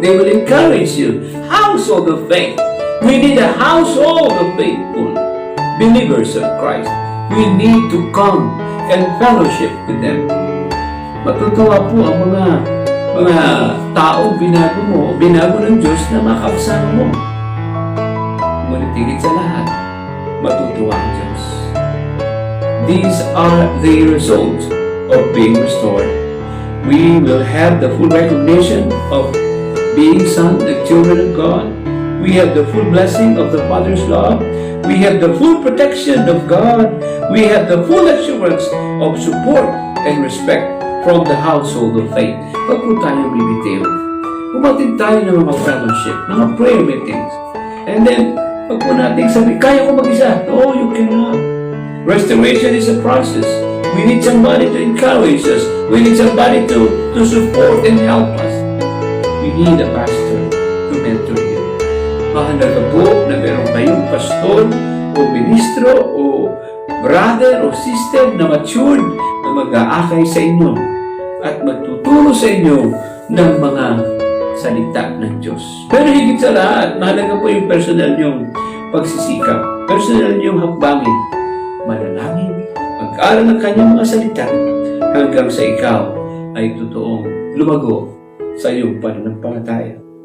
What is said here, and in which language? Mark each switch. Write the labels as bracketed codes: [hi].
[en] They will encourage you. Household of faith. We need a household of faithful believers of Christ. We need to come and fellowship with them. [tl] Matutuwa po ang mga tao binago mo, binago ng Diyos na makakasama mo. Ngunit higit sa lahat, matutuwa ang Diyos. [en] These are the results of being restored. We will have the full recognition of being sons and children of God. We have the full blessing of the Father's love. We have the full protection of God. We have the full assurance of support and respect from the household of faith. [tl] Huwag po tayo bibitiw. Umatid tayo ng mga fellowship, mga prayer meetings. [en] And then, [tl] huwag po natin sabi, kaya ko mag-isa. [en] No, you cannot. Restoration is a process. We need somebody to encourage us. We need somebody to support and help us. We need a pastor to mentor you. [tl] Mahalaga po na meron kayong pastor o ministro o brother o sister na matured na mag-aakay sa inyo at magtuturo sa inyo ng mga salita ng Diyos. Pero higit sa lahat, mahalaga po yung personal niyong pagsisikap, personal niyong hakbangin, manalangin, mag-aral ng kanyang mga salita hanggang sa ikaw ay totoong lumago sa iyong pananampalataya.